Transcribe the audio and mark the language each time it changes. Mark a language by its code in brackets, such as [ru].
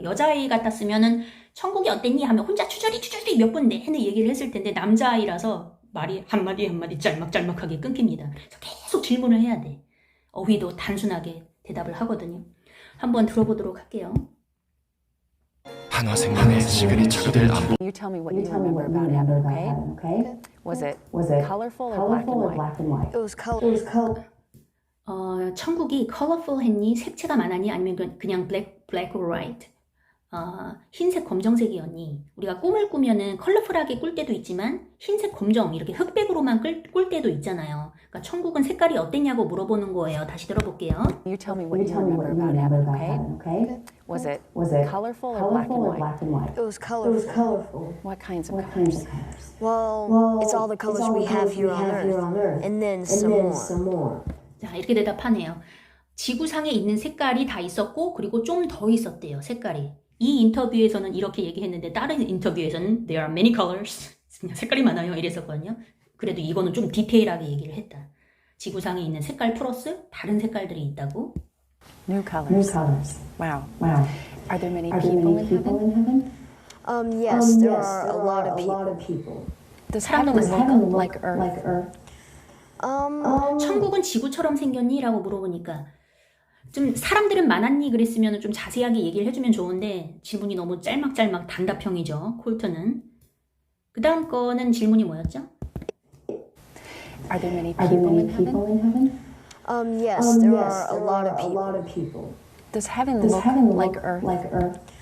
[ko] 여자아이 같았으면은 천국이 어땠니? 하면 혼자 추저리 몇 분 내내 얘기를 했을 텐데 남자아이라서 말이 한마디 짤막하게 끊깁니다. 그래서 계속 질문을 해야 돼. 어휘도 단순하게 대답을 하거든요. 한번 들어보도록 할게요. 한화생명의 시그니처가 안보. [en] You tell me what you remember about heaven, okay? Was it colorful or black and white? It was color. [ko] 천국이 colorful 했니? 색채가 많았니? 아니면 그냥 [en] black or white? [ko] 흰색, 검정색이었니? 우리가 꿈을 꾸면은 컬러풀하게 꿀 때도 있지만 흰색, 검정 이렇게 흑백으로만 꿀 때도 있잖아요. 그러니까 천국은 색깔이 어땠냐고 물어보는 거예요. 다시 들어볼게요. [en] You tell me what you remember about heaven, okay? Was it colorful or black and white? It was colorful. What kinds of colors? Well, it's all the colors we have here on Earth, and then some more. [ko] 자, 이렇게 대답하네요. 지구상에 있는 색깔이 다 있었고 그리고 좀 더 있었대요. 색깔이. 이 인터뷰에서는 이렇게 얘기했는데 다른 인터뷰에서는 [en] There are many colors. [ko] 색깔이 많아요. 이랬었거든요. 그래도 이거는 좀 디테일하게 얘기를 했다. 지구상에 있는 색깔 플러스 다른 색깔들이 있다고. [en] New colors. Wow. Are there many people in heaven? Yes, there are a lot of people. Does heaven look like Earth? [ko] 천국은 지구처럼 생겼니? 라고 물어보니까 좀 사람들은 많았니? 그랬으면 좀 자세하게 얘기를 해주면 좋은데 질문이 너무 짤막짤막 단답형이죠. 콜트는. 그 다음 거는 질문이 뭐였죠? [en] Are there many people in heaven? Yes, there are a lot of people. Does heaven look like Earth?